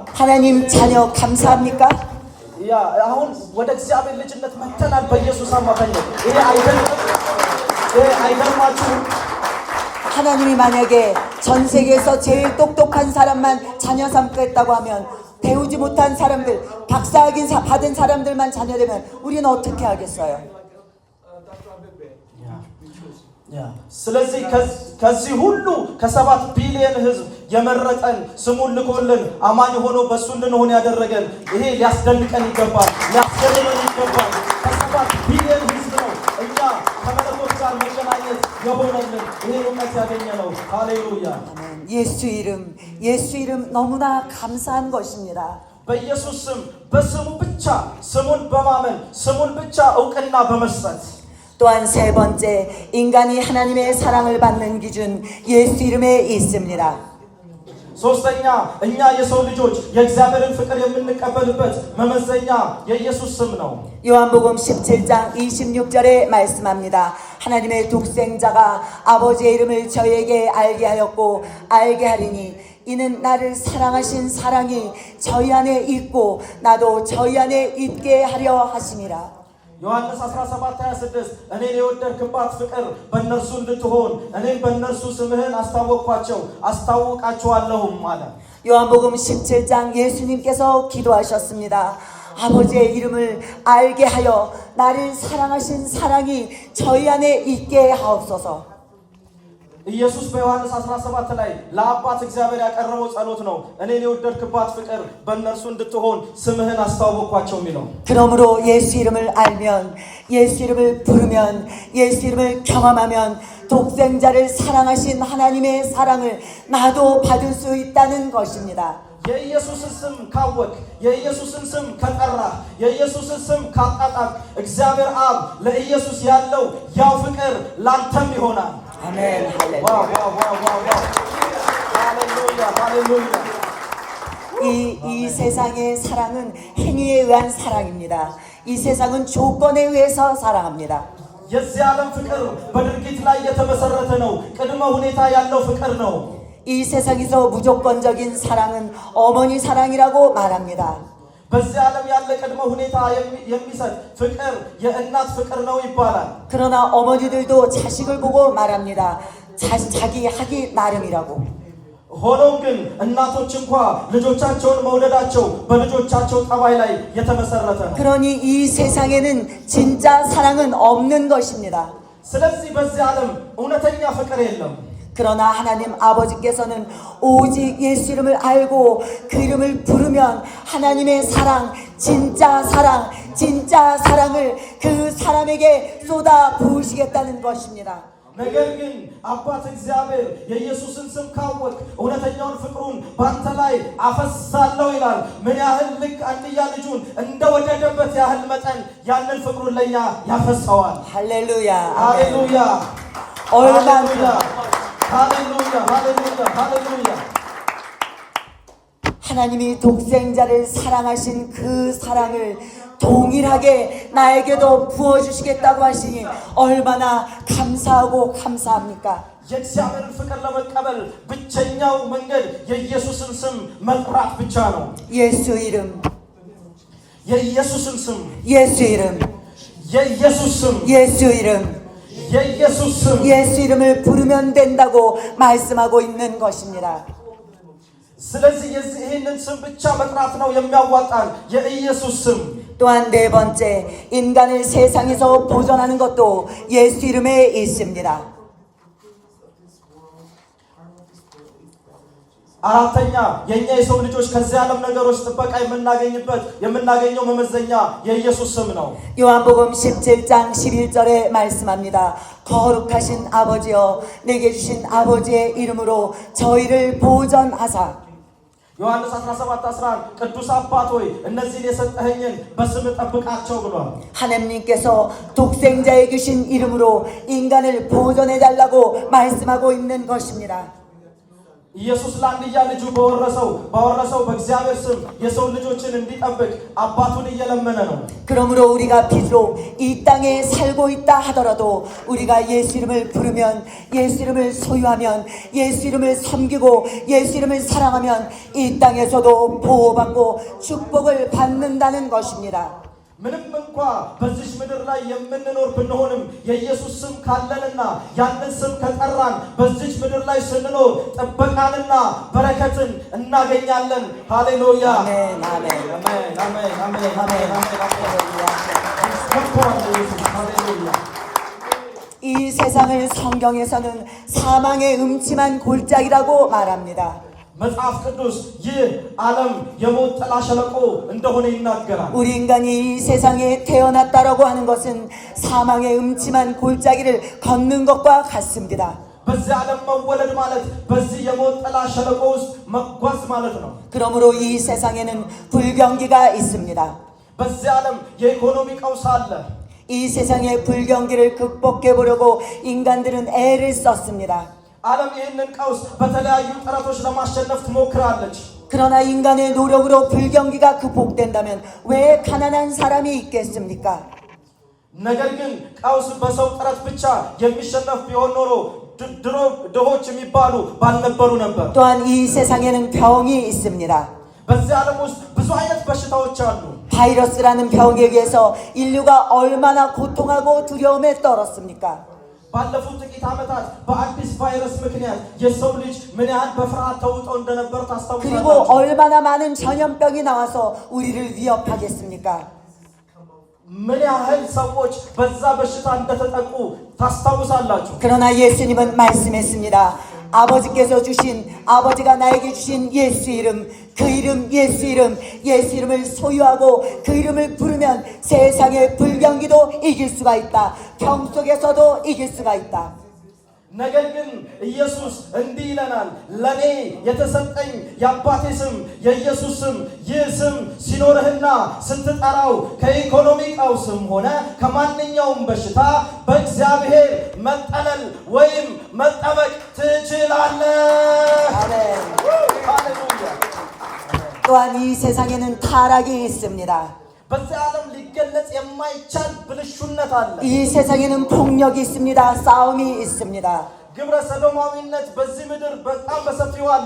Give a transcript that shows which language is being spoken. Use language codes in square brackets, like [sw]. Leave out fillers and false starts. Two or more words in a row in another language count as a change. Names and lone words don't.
[ko] 하나님 자녀 감사합니까? [am] ያ አሁን ወደ እግዚአብሔር ልጅነት መጥተናል በኢየሱስ አማካኝነት። ይሄ አይገርማችሁም? [ko] 하나님이 만약에 전 세계에서 제일 똑똑한 사람만 자녀 삼겠다고 하면 배우지 못한 사람들, 박사학위 받은 사람들만 자녀되면 우리는 어떻게 하겠어요? [am] ስለዚህ ከዚህ ሁሉ ከ7 ቢሊዮን ህዝብ የመረጠን ስሙን ልኮልን አማኝ ሆኖ በሱ እንድንሆን ያደረገን ይሄ ሊያስደንቀን ይገባል፣ ሊያስገርመን ይገባል። ከ7 ቢሊዮን ህዝብ ነው እኛ ከመለኮት ጋር መገናኘት የሆነልን ይሄ እውነት ያገኘ ነው። ሃሌሉያ! [ko] 예수 이름 너무나 감사한 것입니다. [am] በኢየሱስ ስም በስሙ ብቻ ስሙን በማመን ስሙን ብቻ እውቅና በመስጠት [ko] 또한 세 번째, 인간이 하나님의 사랑을 받는 기준 예수 이름에 있습니다. [am] ሶስተኛ እኛ የሰው ልጆች የእግዚአብሔርን ፍቅር የምንቀበልበት መመዘኛ የኢየሱስ ስም ነው። [ko] 요한복음 17장 26절에 말씀합니다. 하나님의 독생자가 아버지의 이름을 저희에게 알게 하였고 알게 하리니 이는 나를 사랑하신 사랑이 저희 안에 있고 나도 저희 안에 있게 하려 하심이라. [am] ዮሐንስ 17:26 እኔን የወደድክባት ፍቅር በእነርሱ እንድትሆን እኔም በእነርሱ ስምህን አስታውቃቸዋለሁም አለ። [ko] 요한복음 17장 예수님께서 기도하셨습니다. 아버지의 이름을 알게 하여 나를 사랑하신 사랑이 저희 안에 있게 하옵소서. [am] ኢየሱስ በዮሐንስ 17 ላይ ለአባት እግዚአብሔር ያቀረበው ጸሎት ነው። እኔን የወደድክባት ፍቅር በእነርሱ እንድትሆን ስምህን አስተዋወቅኳቸው የሚለው። [ko] 그러므로 예수 이름을 알면 예수 이름을 부르면 예수 이름을 경험하면 독생자를 사랑하신 하나님의 사랑을 나도 받을 수 있다는 것입니다. [am] የኢየሱስን ስም ካወቅ የኢየሱስን ስም ከጠራ የኢየሱስን ስም ካጣጣም እግዚአብሔር አብ ለኢየሱስ ያለው ያው ፍቅር ላንተም ይሆናል። [ko] 아멘. 할렐루야. [am] ዋው ዋው ዋው ዋው ሃሌሉያ ሃሌሉያ። [ko] 이 세상의 사랑은 행위에 의한 사랑입니다. 이 세상은 조건에 의해서 사랑합니다. [am] የዚህ ዓለም ፍቅር በድርጊት ላይ የተመሰረተ ነው። ቅድመ ሁኔታ ያለው ፍቅር ነው። [ko] 이 세상에서 무조건적인 사랑은 어머니 사랑이라고 말합니다. [am] በዚህ ዓለም ያለ ቅድመ ሁኔታ የሚሰጥ ፍቅር የእናት ፍቅር ነው ይባላል። [ko] 그러나 어머니들도 자식을 보고 말합니다. 자기 하기 나름이라고. [am] ሆኖም ግን እናቶች እንኳ ልጆቻቸውን መውደዳቸው በልጆቻቸው ጠባይ ላይ የተመሰረተ ነው። [ko] 그러니 이 세상에는 진짜 사랑은 없는 것입니다. [am] ስለዚህ በዚህ ዓለም እውነተኛ ፍቅር የለም። [ko] 그러나 하나님 아버지께서는 오직 예수 이름을 알고 그 이름을 부르면 하나님의 사랑, 진짜 사랑을 그 사람에게 쏟아 부으시겠다는 것입니다. [am] ነገር ግን አባት እግዚአብሔር የኢየሱስን ስም ካወቅ እውነተኛውን ፍቅሩን ባንተ ላይ አፈሳለሁ ይላል። ምን ያህል ልክ አንድያ ልጁን እንደወደደበት ያህል መጠን ያንን ፍቅሩን ለኛ ያፈሳዋል። [ko] 할렐루야. [am] ሃሌሉያ [ko] 얼마나 [am] ሃሌሉያ ሃሌሉያ ሃሌሉያ። [ko] 하나님이 독생자를 사랑하신 그 사랑을 동일하게 나에게도 부어주시겠다고 하시니 얼마나 감사하고 감사합니까? [am] የእግዚአብሔርን ፍቅር ለመቀበል ብቸኛው መንገድ የኢየሱስን ስም መጥራት ብቻ ነው። [ko] 예수 이름, [am] የኢየሱስን ስም [ko] 예수 이름, [am] የኢየሱስ ስም [ko] 예수 이름, [am] የኢየሱስ ስም [ko] 예수 이름을 부르면 된다고 말씀하고 있는 것입니다. [am] ስለዚህ ይህንን ስም ብቻ መጥራት ነው የሚያዋጣን የኢየሱስ ስም። [ko] 또한 네 번째, 인간을 세상에서 보존하는 것도 예수 이름에 있습니다. [am] አራተኛ የኛ የሰው ልጆች ከዚህ ዓለም ነገሮች ጥበቃ የምናገኘው መመዘኛ የኢየሱስ ስም ነው። [ko] 요한복음 17장 11절에 말씀합니다. 거룩하신 아버지여 내게 주신 아버지의 이름으로 저희를 보전하사. [am] ዮሐንስ 17:11 ቅዱስ አባት ሆይ እነዚህን የሰጠኸኝን በስም ጠብቃቸው ብሏል። [ko] 하나님께서 독생자에 주신 이름으로 인간을 보존해 달라고 말씀하고 있는 것입니다. [am] ኢየሱስ ለአንድያ ልጁ ባወረሰው በእግዚአብሔር ስም የሰው ልጆችን እንዲጠብቅ አባቱን እየለመነ ነው። [ko] 그러므로 우리가 비록 이 땅에 살고 있다 하더라도 우리가 예수 이름을 부르면 예수 이름을 소유하면 예수 이름을 섬기고 예수 이름을 사랑하면 이 땅에서도 보호받고 축복을 받는다는 것입니다. [am] ምንም እንኳ በዚህ ምድር ላይ የምንኖር ብንሆንም የኢየሱስ ስም ካለንና ያንን ስም ከጠራን በዚህ ምድር ላይ ስንኖር ጥበቃንና በረከትን እናገኛለን። ሃሌሉያ [ko] 아멘 아멘 [am] አሜን አሜን አሜን አሜን ሃሌሉያ። [ko] 이 세상을 성경에서는 사망의 음침한 골짜기라고 말합니다. [am] መጽሐፍ ቅዱስ ይህ ዓለም የሞት ጥላ ሸለቆ እንደሆነ ይናገራል። [ko] 우리 인간이 이 세상에 태어났다라고 하는 것은 사망의 음침한 골짜기를 걷는 것과 같습니다. [am] በዚህ ዓለም መወለድ ማለት በዚህ የሞት ጥላ ሸለቆ ውስጥ መጓዝ ማለት ነው። [ko] 그러므로 이 세상에는 불경기가 있습니다. [am] በዚህ ዓለም የኢኮኖሚ ቀውስ አለ። [ko] 이 세상의 불경기를 극복해 보려고 인간들은 애를 썼습니다. [am] ዓለም ይህንን ቀውስ በተለያዩ ጥረቶች ለማሸነፍ ትሞክራለች። [ko] 그러나 인간의 노력으로 불경기가 극복된다면 왜 가난한 사람이 있겠습니까? [am] ነገር ግን ቀውስ በሰው ጥረት ብቻ የሚሸነፍ ቢሆን ኖሮ ድሮ ድሆች የሚባሉ ባልነበሩ ነበር። [ko] 또한 이 세상에는 병이 있습니다. [am] በዚህ ዓለም ውስጥ ብዙ አይነት በሽታዎች አሉ። [ko] 바이러스라는 병에 의해서 인류가 얼마나 고통하고 두려움에 떨었습니까? [am] ባለፉት ጥቂት ዓመታት በአዲስ ቫይረስ ምክንያት የሰው ልጅ ምን ያህል በፍርሃት ተውጦ እንደነበር [ko] 그리고 [am] ታስታውሳላችሁ። [ko] 얼마나 많은 전염병이 나와서 우리를 위협하겠습니까? [am] ምን ያህል ሰዎች በዛ በሽታ እንደተጠቁ ታስታውሳላችሁ። [ko] 그러나 예수님은 말씀했습니다. 아버지가 나에게 주신 예수 이름, 그 이름 예수 이름을 소유하고 그 이름을 부르면 세상의 불경기도 이길 수가 있다. 병 속에서도 이길 수가 있다. [am] ነገር ግን ኢየሱስ እንዲህ ይለናል፣ ለኔ የተሰጠኝ የአባቴ ስም የኢየሱስ ስም ይህ ስም ሲኖርህና ስትጠራው ከኢኮኖሚ ቀውስም ሆነ ከማንኛውም በሽታ በእግዚአብሔር መጠለል ወይም መጠበቅ ትችላለህ። [ko] 아멘. [am] ሃሌሉያ። [ko] 또한 이 세상에는 타락이 있습니다. [am] በዚህ ዓለም ሊገለጽ የማይቻል ብልሹነት አለ። [ko] 이 세상에는 폭력이 있습니다. 싸움이 있습니다. [am] ግብረ ሰዶማዊነት በዚህ ምድር በጣም በሰፊው አለ።